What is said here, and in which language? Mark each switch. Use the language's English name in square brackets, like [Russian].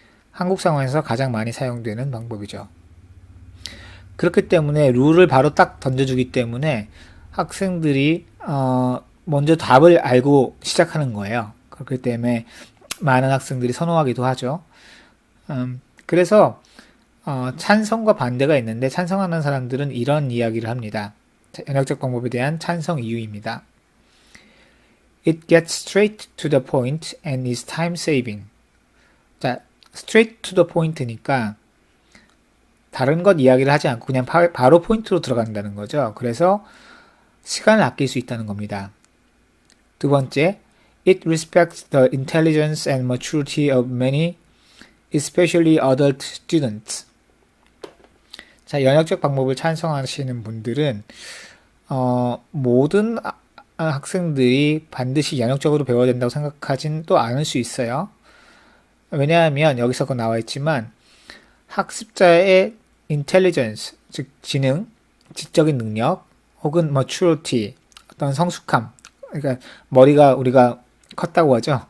[Korean] 한국 상황에서 가장 많이 사용되는 방법이죠. 그렇기 때문에 룰을 바로 딱 던져주기 때문에 학생들이 먼저 답을 알고 시작하는 거예요. 그렇기 때문에 많은 학생들이 선호하기도 하죠. 그래서 찬성과 반대가 있는데 찬성하는 사람들은 이런 이야기를 합니다. 연역적 방법에 대한 찬성 이유입니다. [English] It gets straight to the point and is time saving. [Korean] 자, [English] straight to the point [Korean] 니까 다른 것 이야기를 하지 않고 그냥 바로 포인트로 들어간다는 거죠. 그래서 시간을 아낄 수 있다는 겁니다. 두 번째, [English] it respects the intelligence and maturity of many, especially adult students. [Korean] 자, 연역적 방법을 찬성하시는 분들은 모든 학생들이 반드시 연역적으로 배워야 된다고 생각하진 또 않을 수 있어요. 왜냐하면 여기서 그 나와 있지만 학습자의 intelligence, 즉 지능, 지적인 능력, 혹은 maturity, 어떤 성숙함, 그러니까 머리가 우리가 컸다고 하죠.